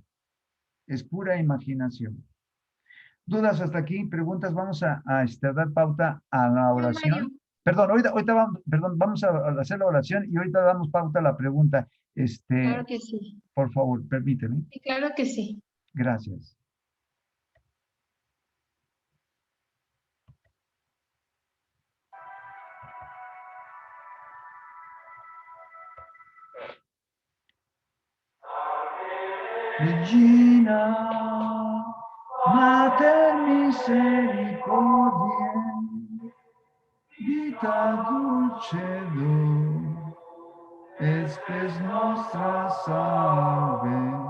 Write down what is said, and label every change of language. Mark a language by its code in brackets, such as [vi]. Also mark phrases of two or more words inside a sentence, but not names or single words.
[es] Es pura imaginación. ¿Dudas hasta aquí? ¿Preguntas? Vamos a dar pauta a la No, Mario, oración. Perdón, ahorita vamos, perdón, vamos a hacer la oración y ahorita damos pauta a la pregunta. claro que sí. Por favor, permíteme. Sí, claro que sí. Gracias. [la] Regina, Mater misericordiae, vita dulcedo, espes nostra salve.